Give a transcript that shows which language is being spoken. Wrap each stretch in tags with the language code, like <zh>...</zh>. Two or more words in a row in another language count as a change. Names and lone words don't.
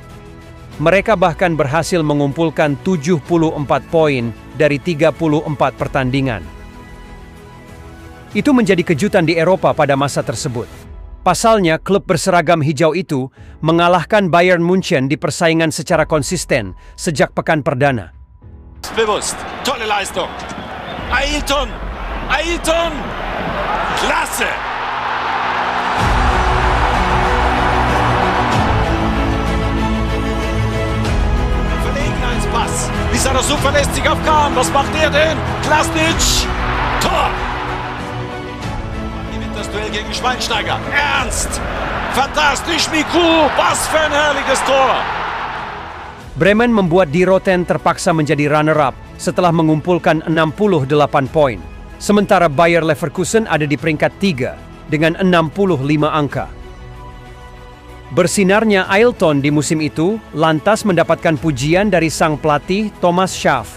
<id>Mereka bahkan berhasil mengumpulkan 74 poin dari 34 pertandingan. Itu menjadi kejutan di Eropa pada masa tersebut. Pasalnya, klub berseragam hijau itu mengalahkan Bayern Munchen di persaingan secara konsisten sejak pekan perdana.</id> <de>Bewusst, tolle Leistung. Ailton! Ailton! Klasse! Verlegenheitspass. Lissandro verlässt sich auf Kahn. Was macht er denn? Klasnic! Tor! Gewinnt das Duell gegen Schweinsteiger. Ernst! Fantastisch, Miku! Was für ein herrliches Tor!</de> <id>Bremen membuat Die Roten terpaksa menjadi runner-up setelah mengumpulkan 68 poin. Sementara Bayer Leverkusen ada di peringkat 3 dengan 65 angka. Bersinarnya Ailton di musim itu lantas mendapatkan pujian dari sang pelatih Thomas Schaaf.</id>